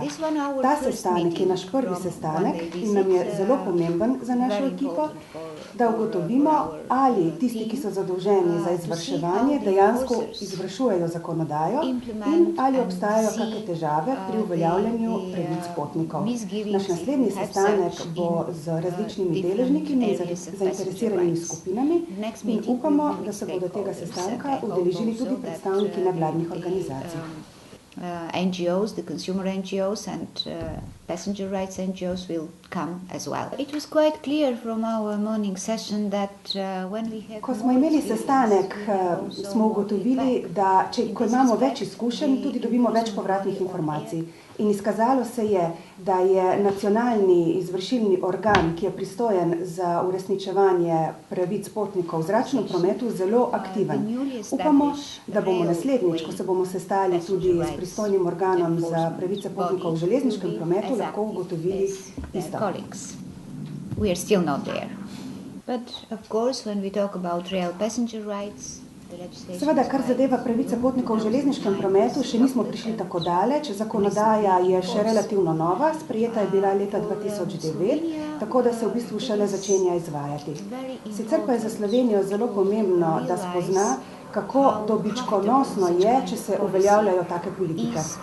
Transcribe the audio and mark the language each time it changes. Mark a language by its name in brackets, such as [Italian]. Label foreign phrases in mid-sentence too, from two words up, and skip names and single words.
[Slovenian] Ta sestanek je naš prvi sestanek in nam je zelo pomemben za našo ekipo, da ugotovimo, ali tisti, ki so zadolženi za izvrševanje, dejansko izvršujejo zakonodajo in ali obstajajo kakšne težave pri uveljavljanju pravic potnikov. Naš naslednji sestanek bo z različnimi deležniki in zainteresiranimi skupinami in upamo, da se bodo tega sestanka udeležili tudi predstavniki nevladnih organizacij. [English] NGOs, the consumer NGOs and passenger rights NGOs will come as well. It was quite clear from our morning session that when we have... [Slovenian] Ko smo imeli sestanek, smo ugotovili, da ko imamo več izkušenj, tudi dobimo več povratnih informacij. In izkazalo se je, da je nacionalni izvršilni organ, ki je pristojen za uresničevanje pravic potnikov v zračnem prometu, zelo aktiven. Upamo, da bomo naslednjič, ko se bomo sestali tudi s pristojnim organom za pravice potnikov v železniškem prometu, lahko ugotovili isto. [English] We are still not there. But of course, when we talk about real passenger rights, [Slovenian] seveda, kar zadeva pravice potnikov v železniškem prometu, še nismo prišli tako daleč. Zakonodaja je še relativno nova, sprejeta je bila leta 2009, tako da se v bistvu šele začenja izvajati. Sicer pa je za Slovenijo zelo pomembno, da spozna, kako dobičkonosno je, če se uveljavljajo take politike.